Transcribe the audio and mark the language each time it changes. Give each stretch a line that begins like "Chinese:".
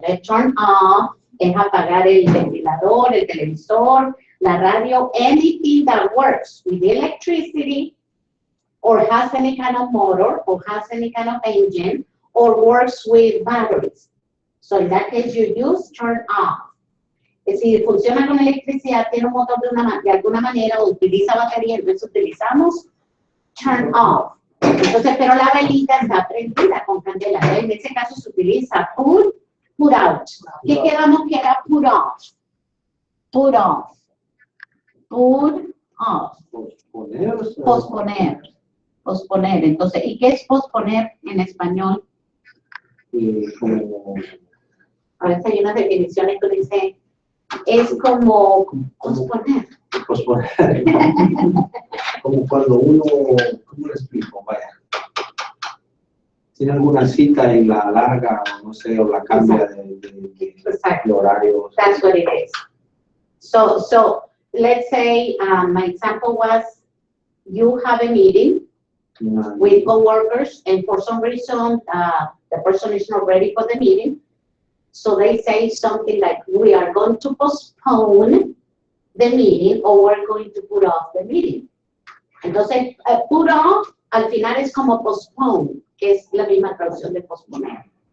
English: Entonces, turn off
Spanish: es apagar el ventilador, el televisor, la radio,
English: anything that works with electricity or has any kind of motor or has any kind of engine or works with batteries. So in that case, you use turn off.
Spanish: Si funciona con electricidad, tiene un motor de alguna manera o utiliza batería, entonces utilizamos turn off. Entonces, pero la velita está prendida con candela. En ese caso se utiliza put out. ¿Qué quedamos que era put off?
English: Put off. Put off.
Spanish: Posponer. Posponer. Entonces, ¿y qué es posponer en español? Como, A veces hay unas definiciones que dice, es como posponer. posponer. Como cuando uno, ¿cómo lo explico? Vaya. Tiene alguna cita y la alarga, o no sé, o la cambia de horario.
English: That's what it is. So let's say my example was you have a meeting with coworkers, and for some reason the person is not ready for the meeting. So they say something like, we are going to postpone the meeting, or we're going to put off the meeting.
Spanish: Entonces, put off al final es como postpone, que es la misma traducción de posponer.